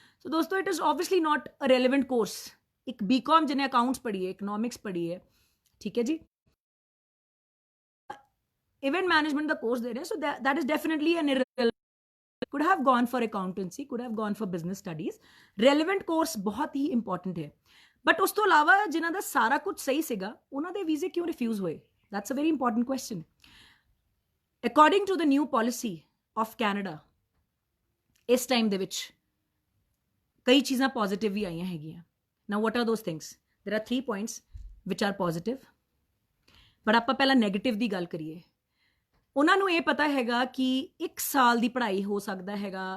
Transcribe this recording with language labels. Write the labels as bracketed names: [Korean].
[English] So ਦੋਸਤੋ it is obviously not a relevant course. [Punjabi] ਇੱਕ BCom ਜਿਹਨੇ ਅਕਾਊਂਟਸ ਪੜ੍ਹੀ ਹੈ, ਇਕਨੋਮਿਕਸ ਪੜ੍ਹੀ ਹੈ, ਠੀਕ ਹੈ ਜੀ, ਇਵੈਂਟ ਮੈਨੇਜਮੈਂਟ ਦਾ ਕੋਰਸ ਦੇ ਰਹੇ, ਸੋ [English] that is definitely an irrelevant, could have gone for accountancy, could have gone for business studies। relevant course [Punjabi] ਬਹੁਤ ਹੀ ਇੰਪੋਰਟੈਂਟ ਹੈ। ਬਟ ਉਸ ਤੋਂ ਇਲਾਵਾ ਜਿਨ੍ਹਾਂ ਦਾ ਸਾਰਾ ਕੁਝ ਸਹੀ ਸੀਗਾ ਉਹਨਾਂ ਦੇ ਵੀਜ਼ੇ ਕਿਉਂ ਰਿਫਿਊਜ਼ ਹੋਏ? [English] that's a very important question। according to the new policy of Canada, [Punjabi] ਇਸ ਟਾਈਮ ਦੇ ਵਿੱਚ ਕਈ ਚੀਜ਼ਾਂ ਪੋਜ਼ਿਟਿਵ ਵੀ ਆਈਆਂ ਹੈਗੀਆਂ। [English] Now what are those things? There are 3 points which are positive, [Punjabi] but ਆਪਾਂ ਪਹਿਲਾਂ ਨੈਗੇਟਿਵ ਦੀ ਗੱਲ ਕਰੀਏ। ਉਹਨਾਂ ਨੂੰ ਇਹ ਪਤਾ ਹੈਗਾ ਕਿ 1 ਸਾਲ ਦੀ ਪੜ੍ਹਾਈ ਹੋ ਸਕਦਾ ਹੈਗਾ।